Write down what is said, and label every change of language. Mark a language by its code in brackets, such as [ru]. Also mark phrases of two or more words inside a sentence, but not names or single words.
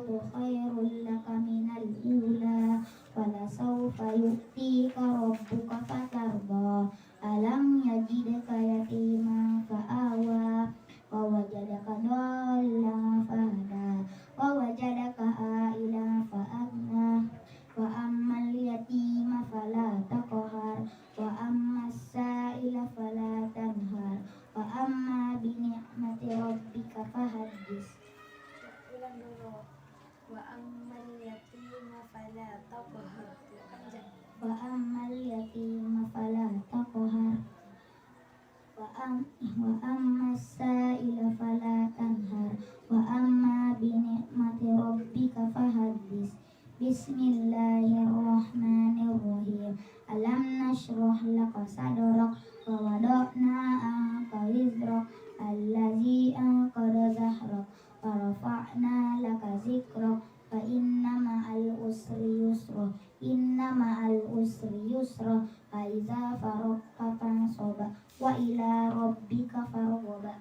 [ar] خير لك من الأولى ولسوف يؤتيك ربك فترضى ألم يجدك يتيما فآوى ووجدك ضالا فهدى ووجدك عائلا فأغنى وأما اليتيم فلا تقهر وأما السائل فلا تنهر وأما بنعمة ربك فحدث [id] ulang dulu [ar] وأما اليتيم فلا تقهر panjang وأما اليتيم فلا تقهر وأما السائل فلا تنهر وأما بنعمة ربك فحدث بسم الله الرحمن الرحيم ألم نشرح لك صدرك ووضعنا عنك وزرك الذي أنقض ظهرك ورفعنا لك ذكرك فإن مع العسر يسرا إن مع العسر يسرا فإذا فرغت فانصب وإلى ربك فارغب